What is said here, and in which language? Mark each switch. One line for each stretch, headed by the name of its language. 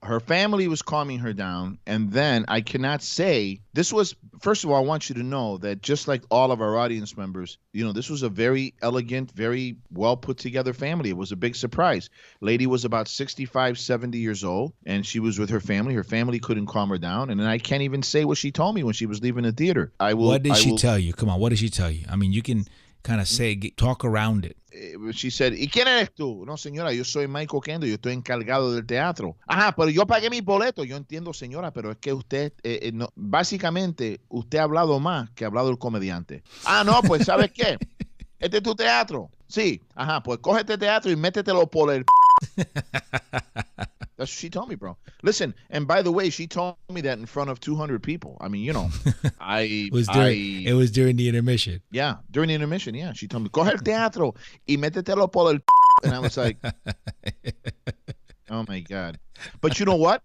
English: Her family was calming her down, and then I cannot say, this was, first of all, I want you to know that just like all of our audience members, this was a very elegant, very well put together family. It was a big surprise. Lady was about 65, 70 years old, and she was with her family. Her family couldn't calm her down, and then I can't even say what she told me when she was leaving the theater. What did she tell you? Come on, what did she tell you? I mean, you can kind of talk around it. She said,
Spanish: ¿y quién eres tú? No, señora, yo soy Michael Kendo, yo estoy encargado del teatro. Ajá, pero yo pagué mis boletos. Yo entiendo, señora, pero es que usted, básicamente, usted ha hablado más que ha hablado el comediante. Ah, no, pues, ¿sabes qué? ¿Este es tu teatro? Sí. Ajá, pues coge este teatro y métetelo por el...
English: That's what she told me, bro. Listen, and by the way, she told me that in front of 200 people. I mean, it was during the intermission. Yeah, during the intermission, yeah. She told me,
Spanish: coge el teatro y métetelo por el...
English: And I was like, oh my God. But you know what?